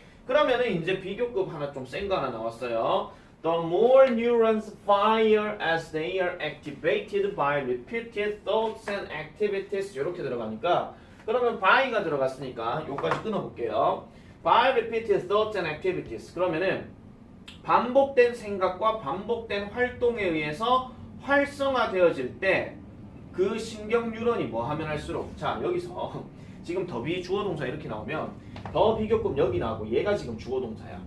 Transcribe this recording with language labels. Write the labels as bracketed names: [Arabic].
[Korean] 그러면은 이제 비교급 하나 좀 센 거 하나 나왔어요. [English] The more neurons fire as they are activated by repeated thoughts and activities [Korean] 이렇게 들어가니까 그러면 by가 들어갔으니까 요까지 끊어볼게요. [English] by repeated thoughts and activities [Korean] 그러면은 반복된 생각과 반복된 활동에 의해서 활성화되어질 때 그 신경 뉴런이 뭐 하면 할수록 자 여기서 지금 더비 주어 동사 이렇게 나오면 더 비교급 여기 나오고 얘가 지금 주어 동사야.